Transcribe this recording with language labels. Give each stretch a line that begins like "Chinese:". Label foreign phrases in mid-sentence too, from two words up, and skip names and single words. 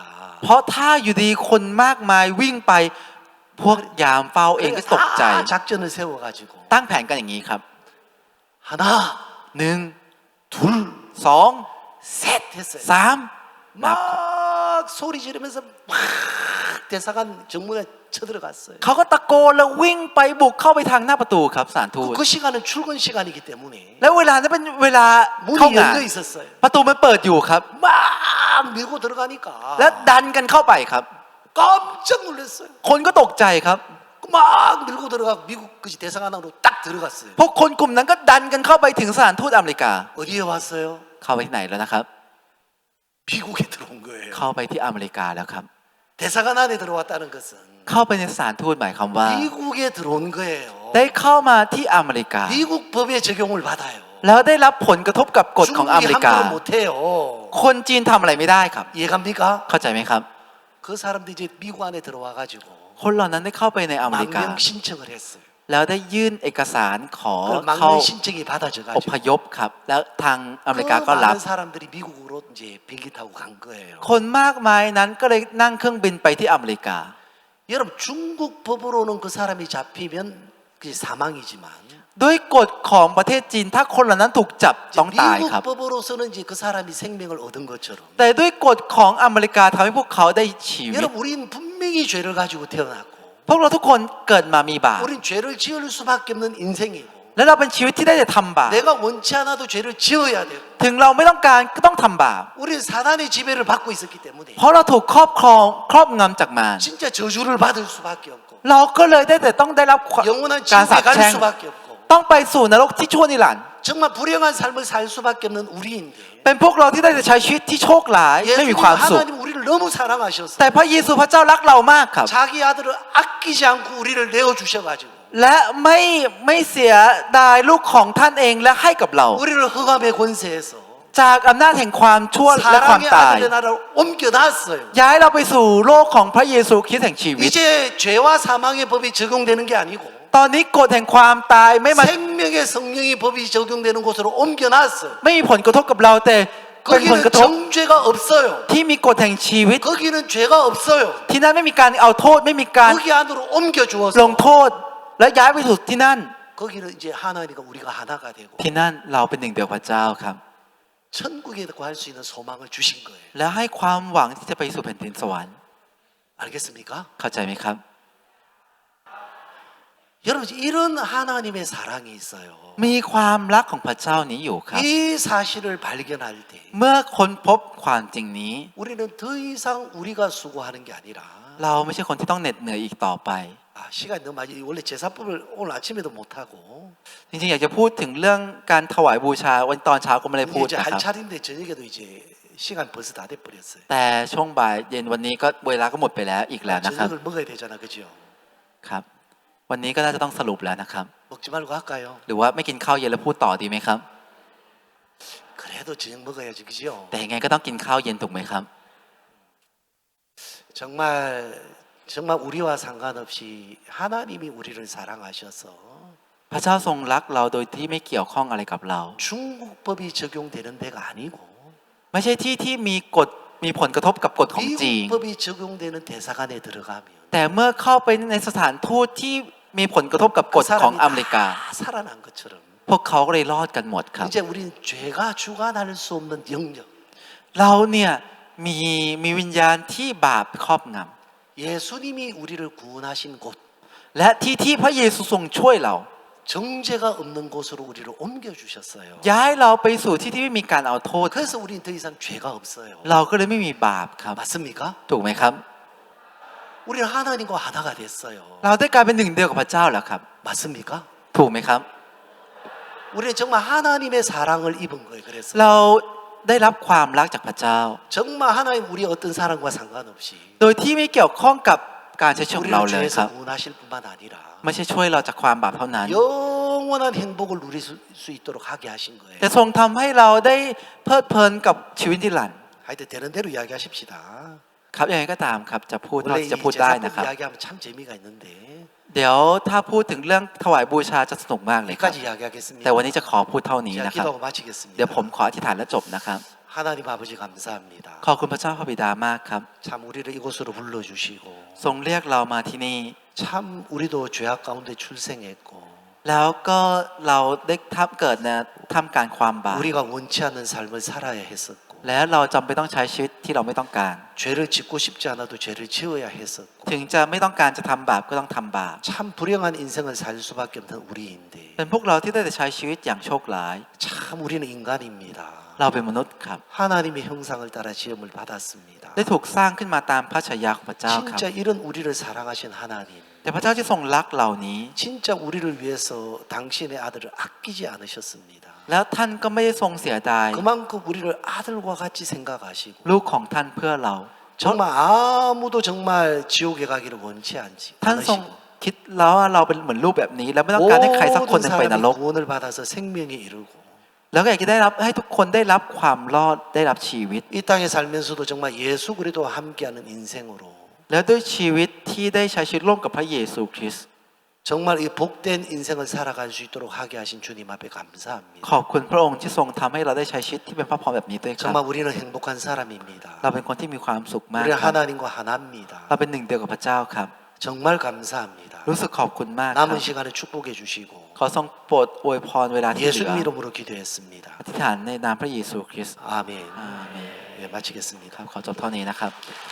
Thai: เพราะถ้าอยู่ดีคนมากมายวิ่งไปพวกยามเฝ้าเองก็ตกใจ
Korean: 다 작전을 세워가지고
Thai: ตั้งแผนกันอย่างนี้ครับ
Korean: 하나 1 둘 2 셋 했어요.
Thai: 3นับ
Korean: 막 소리 지르면서 막 대사관 정문에 쳐들어갔어요.
Thai: เขาก็ตะโกนแล้ววิ่งไปบุกเข้าไปทางหน้าประตูครับสถานทูต
Korean: 그 시간은 출근 시간이기 때문에
Thai: แล้วเวลานั้นเป็นเวลาเข้า
Korean: 문이
Thai: งาน
Korean: 열려 있었어요.
Thai: ประตูมันเปิดอยู่ครับ
Korean: 막 밀고 들어가니까
Thai: แล้วดันกันเข้าไปครับ
Korean: 깜짝 놀랐어요.
Thai: คนก็ตกใจครับ
Korean: 막 밀고 들어가 미국 그 대사관으로 딱 들어갔어요.
Thai: พวกคนกลุ่มนั้นก็ดันกันเข้าไปถึงสถานทูตอเมริกา
Korean: 어디에 왔어요?
Thai: เข้าไปที่ไหนแล้วนะครับ
Korean: 미국에 들어온 거예요.
Thai: เข้าไปที่อเมริกาแล้วครับ
Korean: 대사관 안에 들어왔다는 것은
Thai: เข้าไปในสถานทูตหมายความว่า
Korean: 미국에 들어온 거예요.
Thai: ได้เข้ามาที่อเมริกา
Korean: 미국 법의 적용을 받아요.
Thai: แล้วได้รับผลกระทบกับกฎของอเม
Korean: 중국이
Thai: ริกา
Korean: 함부로 못해요.
Thai: คนจีนทำอะไรไม่ได้ครับ
Korean: 이해갑니까?
Thai: เข้าใจไหมครับ
Korean: 그 사람들이 이제 미국 안에 들어와가지고
Thai: คนเหล่านั้นได้เข้าไปในอเมริกา
Korean: 망명 신청을 했어요.
Thai: แล้วได้ยื่นเอกสารขอ
Korean: 그
Thai: เข้า
Korean: 망명 신청이
Thai: อ
Korean: 받아져가지고
Thai: พยพครับ แล้วทางอเมริกา
Korean: 그
Thai: ก็รับ
Korean: 많은 사람들이 미국으로 이제 비행기 타고 간 거예요.
Thai: คนมากมายนั้นก็เลยนั่งเครื่องบินไปที่อเมริกา
Korean: 여러분 중국 법으로는 그 사람이 잡히면 그게 사망이지만
Thai: ด้วยกฎของประเทศจีนถ้าคนเหล่านั้นถูกจับ
Korean: 이제
Thai: ต้องตายครับ
Korean: 미국 법으로서는 이제 그 사람이 생명을 얻은 것처럼
Thai: แต่ด้วยกฎของอเมริกาทำให้พวกเขาได้ชีวิต
Korean: 여러분 우리는 분명히 죄를 가지고 태어났고
Thai: พวกเราทุกคนเกิดมามีบาป
Korean: 우린 죄를 지을 수밖에 없는 인생이고
Thai: และเราเป็นชีวิตที่ได้แต่ทำบาป
Korean: 내가 원치 않아도 죄를 지어야 되고
Thai: ถึงเราไม่ต้องการก็ต้องทำบาป
Korean: 우리는 사단의 지배를 받고 있었기 때문에
Thai: เพราะเราถูกครอบงำจากมาร
Korean: 진짜 저주를 받을 수밖에 없고
Thai: เราก็เลยได้แต่ต้องได้รับ
Korean: 영원한
Thai: การสา
Korean: 지옥에
Thai: ป
Korean: 갈
Thai: แช่ง
Korean: 수밖에 없고
Thai: ต้องไปสู่นรกที่ชั่วนิรันดร์
Korean: 정말 불행한 삶을 살 수밖에 없는 우리인데
Thai: เป็นพวกเราที่ได้แต่ใช้ชีวิตที่โชคร้ายไม่มี
Korean: 예수님
Thai: ความสุข
Korean: 하나님 우리를 너무 사랑하셔서
Thai: แต่พระเยซูพระเจ้ารักเรามากครับ
Korean: 자기 아들을 아끼지 않고 우리를 내어 주셔가지고
Thai: และไม่เสียดายลูกของท่านเองและให้กับเรา
Korean: 우리를 흑암의 권세에서
Thai: จากอำนาจแห่งความชั่วและความ
Korean: 사랑의
Thai: ตาย
Korean: 아들의 나라를 옮겨놨어요.
Thai: ย้ายเราไปสู่โลกของพระเยซูคริสต์แห่งชีวิต
Korean: 이제 죄와 사망의 법이 적용되는 게 아니고
Thai: ตอนนี้กฎแห่งความตายไม่มา
Korean: 생명의 성령의 법이 적용되는 곳으로 옮겨놨어요.
Thai: ไม่มีผลกระทบกับเราแต่เป็นผล
Korean: 거기는
Thai: กระทบ
Korean: 정죄가 없어요.
Thai: ที่มีกฎแห่งชีวิต
Korean: 거기는 죄가 없어요.
Thai: ที่นั่นไม่มีการเอาโทษไม่มีการ
Korean: 거기 안으로 옮겨
Thai: ล
Korean: 주어서
Thai: งโทษและย้ายไปสู่ที่นั่น
Korean: 거기는 이제 하나님과 우리가 하나가 되고
Thai: ที่นั่นเราเป็นหนึ่งเดียวพระเจ้าครับ
Korean: 천국에 갈 수 있는 소망을 주신 거예요.
Thai: และให้ความหวังที่จะไปสู่แผ่นดินสวรรค์
Korean: 알겠습니까?
Thai: เข้าใจไหมครับ
Korean: 여러분 이런 하나님의 사랑이 있어요.
Thai: มีความรักของพระเจ้านี้อยู่ครับ
Korean: 이 사실을 발견할 때
Thai: เมื่อค้นพบความจริงนี้
Korean: 우리는 더 이상 우리가 수고하는 게 아니라
Thai: เราไม่ใช่คนที่ต้องเหน็ดเหนื่อยอีกต่อไป
Korean: 시간이 너무 많이 원래 제사법을 오늘 아침에도 못 하고
Thai: จริงๆอยากจะพูดถึงเรื่องการถวายบูชาวันตอนเช้าก็ไม่ได้พูด
Korean: 이제
Thai: นะ
Korean: 할
Thai: ครับ
Korean: 차례인데 저녁에도 이제 시간 벌써 다 돼버렸어요.
Thai: แต่ช่วงบ่ายเย็นวันนี้ก็เวลาก็หมดไปแล้วอีกแล้วนะครับ
Korean: 저녁을 먹어야 되잖아, 그죠?
Thai: ครับ วันนี้ก็น่าจะต้องสรุปแล้วนะครับ
Korean: 먹지 말고 할까요?
Thai: หรือว่าไม่กินข้าวเย็นแล้วพูดต่อดีไหมครับ
Korean: 그래도 저녁 먹어야지, 그죠?
Thai: แต่ยังไงก็ต้องกินข้าวเย็นถูกไหมครับ
Korean: 정말 우리와 상관없이 하나님이 우리를 사랑하셔서
Thai: พระเจ้าทรงรักเราโดยที่ไม่เกี่ยวข้องอะไรกับเรา
Korean: 중국 법이 적용되는 데가 아니고
Thai: ไม่ใช่ที่ที่มีกฎมีผลกระทบกับกฎของจีน
Korean: 미국 법이 적용되는 대사관에 들어가면
Thai: แต่เมื่อเข้าไปในสถานทูตที่มีผลกระทบกับกฎของอเมริกา
Korean: 다 살아난 것처럼
Thai: พวกเขาก็เลยรอดกันหมดครับ
Korean: 이제 우리는 죄가 주관할 수 없는 영역
Thai: เราเนี่ยมีวิญญาณที่บาปครอบง
Korean: 예수님이 우리를 구원하신 곳
Thai: ำและที่พระเยซูทรงช่วยเรา
Korean: 정죄가 없는 곳으로 우리를 옮겨 주셨어요.
Thai: ย้ายเราไปสู่ที่ที่ไม่มีการเอาโทษ
Korean: 그래서 우리는 더 이상 죄가 없어요.
Thai: เราก็เลยไม่มีบาปครับ
Korean: 맞습니까?
Thai: ถูกไหมครับ
Korean: 우리는 하나님과 하나가 됐어요.
Thai: เราได้กลายเป็นหนึ่งเดียวกับพระเจ้าแล้วครับ
Korean: 맞습니까?
Thai: ถูกไหมครับ
Korean: 우리는 정말 하나님의 사랑을 입은 거예요. 그래서
Thai: เราได้รับความรักจากพระเจ้า
Korean: 정말 하나님 우리 어떤 사랑과 상관없이
Thai: โดยที่ไม่เกี่ยวข้องกับการใช้ชีวิตของเรา
Korean: 우리를
Thai: เลยครั
Korean: 죄에서
Thai: บ
Korean: 구원하실 뿐만 아니라
Thai: ไม่ใช่ช่วยเราจากความบาปเท่านั้น
Korean: 영원한 행복을 누릴 수 있도록 하게 하신 거예요.
Thai: แต่ทรงทำให้เราได้เพลิดเพลินกับชีวิตนิรันดร์
Korean: 하여튼 되는 대로 이야기하십시다.
Thai: ครับยังไงก็ตามครับจะพูด
Korean: 원래
Thai: เรา
Korean: 이
Thai: จะพูดได้นะค
Korean: 제사법
Thai: รับ
Korean: 이야기하면 참 재미가 있는데
Thai: เดี๋ยวถ้าพูดถึงเรื่องถวายบูชาจะสนุกมากเลยครับ
Korean: 여기까지 이야기하겠습니다.
Thai: แต่วันนี้จะขอพูดเท่านี้
Korean: 제가
Thai: นะครับ
Korean: 기도하고 마치겠습니다.
Thai: เดี๋ยวผมขออธิษฐานและจบนะครับ
Korean: 하나님 아버지 감사합니다.
Thai: ขอบคุณพระเจ้าพระบิดามากครับ
Korean: 참 우리를 이곳으로 불러주시고
Thai: ทรงเรียกเรามาที่นี่
Korean: 참 우리도 죄악 가운데 출생했고
Thai: แล้วก็เราได้เกิดในท่ามกลางความบาป
Korean: 우리가 원치 않는 삶을 살아야 했었고
Thai: และเราจำเป็นต้องใช้ชีวิตที่เราไม่ต้องการ
Korean: 죄를 짓고 싶지 않아도 죄를 지어야 했었고
Thai: ถึงจะไม่ต้องการจะทำบาปก็ต้องทำบาป
Korean: 참 불행한 인생을 살 수밖에 없는 우리인데
Thai: เป็นพวกเราที่ได้แต่ใช้ชีวิตอย่างโชคร้าย
Korean: 참 우리는 인간입니다.
Thai: เราเป็นมนุษย์ครับ
Korean: 하나님의 형상을 따라 지음을 받았습니다.
Thai: ได้ถูกสร้างขึ้นมาตามพระฉายาของพระเจ้าครับ
Korean: 진짜 이런 우리를 사랑하신 하나님,
Thai: แต่พระเจ้าที่ทรงรักเหล่านี้
Korean: 진짜 우리를 위해서 당신의 아들을 아끼지 않으셨습니다.
Thai: แล้วท่านก็ไม่ได้ทรงเสียดาย
Korean: 그만큼 우리를 아들과 같이 생각하시고
Thai: ลูกของท่านเพื่อเรา
Korean: 정말 아무도 정말 지옥에 가기를 원치
Thai: ท่านทรง
Korean: 않으시고
Thai: คิดแล้วว่าเราเป็นเหมือนรูปแบบนี้ แล้วไม่ต้องการให้ใครสักคนห
Korean: 모든
Thai: นึ่งไปนร
Korean: 사람이
Thai: ก
Korean: 구원을 받아서 생명에 이르고
Thai: แล้วก็อยากจะได้รับให้ทุกคนได้รับความรอดได้รับชีวิต
Korean: 이 땅에 살면서도 정말 예수 그리스도와 함께하는 인생으로
Thai: แล้วด้วยชีวิตที่ได้ใช้ชีวิตร่วมกับพระเยซูคริสต์
Korean: 정말 이 복된 인생을 살아갈 수 있도록 하게 하신 주님 앞에 감사합니다.
Thai: ขอบคุณพระองค์ที่ทรงทำให้เราได้ใช้ชีวิตที่เป็นพระพรแบบนี้ด้วยครับ
Korean: 정말 우리는 행복한 사람입니다.
Thai: เราเป็นคนที่มีความสุขมาก
Korean: 우리
Thai: ครับ
Korean: 하나님과 하나입니다.
Thai: เราเป็นหนึ่งเดียวกับพระเจ้าครับ
Korean: 정말 감사합니다.
Thai: รู้สึกขอบคุณมากครับ
Korean: 남은 시간에 축복해 주시고
Thai: ขอทรงโปรดอวยพรเวลาที่เหลือ
Korean: 예수님 이름으로 기도했습니다.
Thai: อธิษฐานในนามพระเยซูคริสต์
Korean: 아멘. 아멘. 네, 마치겠습니다.
Thai: ครับขอจบเท่านี้นะครับ